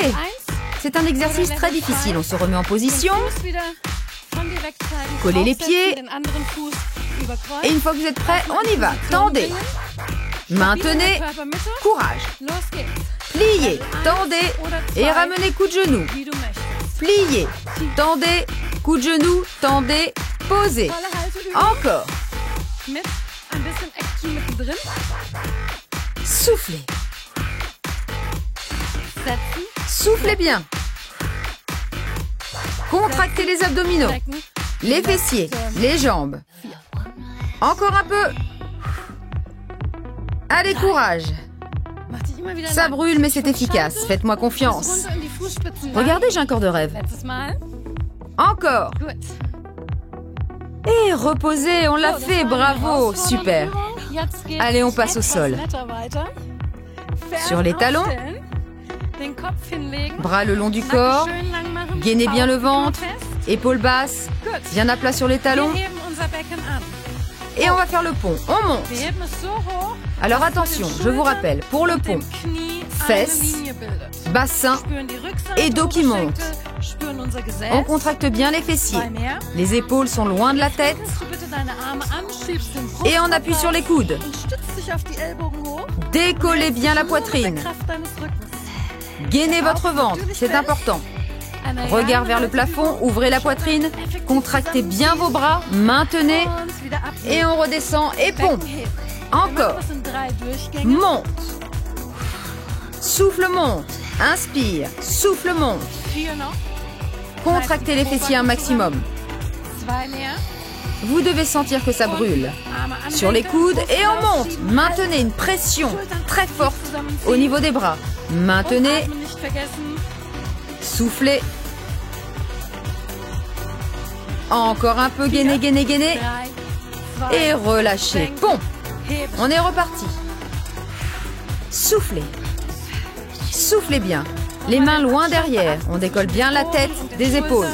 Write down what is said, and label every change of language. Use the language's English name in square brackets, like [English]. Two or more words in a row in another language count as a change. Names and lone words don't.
[French] C'est un exercice très difficile. On se remet en position. Collez les pieds. [German] Überkreuz. [French] Et une fois que vous êtes prêts, on y va. Tendez. Maintenez. [German] Körpermitte. [French] Courage. [German] Los geht's. [French] Pliez. Tendez. Et ramenez coup de genou. [German] Wie du möchtest. [French] Pliez. Tendez. Coup de genou. Tendez. Posez. [German] Tolle Halteübung. [French] Encore. [German] Mit ein bisschen Action mittendrin. [French] Soufflez. [German] Setzen. [French] Soufflez bien. Contractez les abdominaux, [German] Strecken. [French] les fessiers, les jambes. Encore un peu. Allez, courage. [German] Mach dich immer wieder [French] Ça [German] lang. [French] brûle, mais c'est efficace. Faites-moi [German] Bis [French] confiance. [German] runter in die Fußspitzen. [French] Regardez, j'ai un corps de rêve. [German] Letztes Mal. [French] Encore. [German] Gut. [French] Et reposez, on l'a [German] So, das [French] fait, [German] war eine [French] bravo, super. [German] Herausforderung. Jetzt geht's [French] Allez, on passe au [German] etwas [French] sol. [German] netter weiter. Fersen [French] Sur les talons. [German] aufstellen, den Kopf hinlegen, [French] Bras le long du [German] Nacken [French] corps. [German] schön lang machen, [French] Gainez bien le [German] Bauch immer [French] ventre. fest. Épaules basses. [German] Gut. [French] Bien à plat sur les talons. [German] Wir heben unser Becken an. [French] Et on va faire le pont. On monte. [German] Wir heben es so hoch, [French] Alors [German] dass [French] attention, [German] mit den [French] je vous [German] Schultern [French] rappelle, pour le [German] und dem [French] pont, [German] Knie [French] fesses, [German] eine Linie bildet. [French] bassin, [German] Spüren die Rückseite, [French] et dos qui [German] Oberschenkel, spüren unser Gesäß. [French] on contracte bien les fessiers. [German] Zwei mehr. [French] Les épaules sont loin de la tête. [German] Schließt du bitte deine Arme an, schiebst den Brustkorb [French] Et on appuie sur les coudes. [German] und stützt dich auf die Ellbogen hoch. [French] Décollez bien la [German] Nur mit der [French] poitrine. [German] Kraft deines Rückens. [French] Gainez votre ventre, c'est important. [German] Eine [French] Regard [German] lange [French] vers le [German] Haltung. [French] plafond, ouvrez la poitrine, contractez bien vos bras, maintenez [German] Und wieder abnehmen. [French] et on redescend et pompe. [German] Becken heben. [French] Encore. [German] Wir machen das in 3 Durchgänge. [French] Monte. Souffle monte. Inspire. Souffle monte. [German] 4 noch. [French] Contractez les fessiers un maximum. [German] 2 mehr. [French] Vous devez sentir que ça brûle. [German] Arme anwenden, [French] Sur les coudes et on [German] Brust [French] monte. [German] aufschieben, [French] Maintenez une pression très forte au niveau des bras. [German] Und [French] Maintenez. [German] atmen nicht vergessen. [French] Soufflez. Encore un peu. Gainez, gainez, gainez. [German] 3, 2, [French] Et relâchez. Pompe. [German] heben. [French] On est reparti. Soufflez. Soufflez bien. Les mains loin derrière. On décolle bien la tête des épaules.